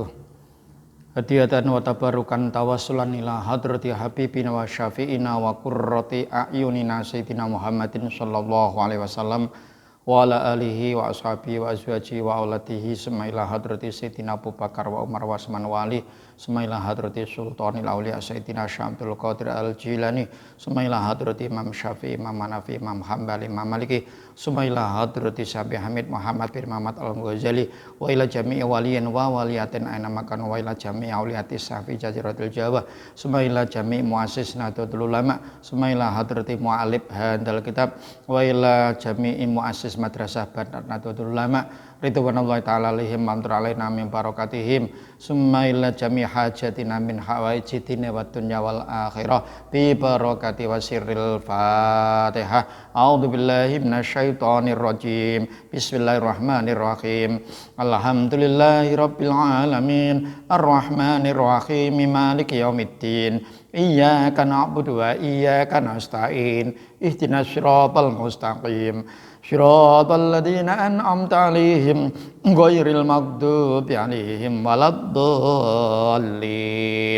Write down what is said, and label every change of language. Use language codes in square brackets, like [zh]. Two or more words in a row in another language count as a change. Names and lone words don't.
[ar] هدية وتبركا توسلا إلى حضرة حبيبنا وشفيعنا وقرة أعيننا سيدنا محمد صلى الله عليه وسلم وعلى آله وأصحابه وأزواجه وأولاده semaila حضرة سيدنا أبو بكر وعمر وعثمان وعلي semaila حضرة سلطان الأولياء سيدنا شمس القادر الجيلاني semaila حضرة إمام شافعي، إمام حنفي, إمام حنبلي، إمام مالكي semaila حضرة شابي حامد محمد بن محمد الغزالي وإلى جميع ولي وولية أينما كان وإلى جميع أولياء شافي جزيرة الجاوا semaila جميع مؤسس نهضة العلماء semaila حضرة معالب هندل الكتاب وإلى جميع مؤسس مدرسة نهضة العلماء رضوان الله تعالى عليهم منثور علينا من بركاتهم ثم إلى جميع حاجاتنا من حوائجنا والدنيا والآخرة ببركة وسر الفاتحة. أعوذ بالله من الشيطان الرجيم. بسم الله الرحمن الرحيم. الحمد لله رب العالمين الرحمن الرحيم مالك يوم الدين. إياك نعبد وإياك نستعين. اهدنا الصراط المستقيم. صراط الذين أنعمت عليهم غير المغضوب عليهم ولا الضالين.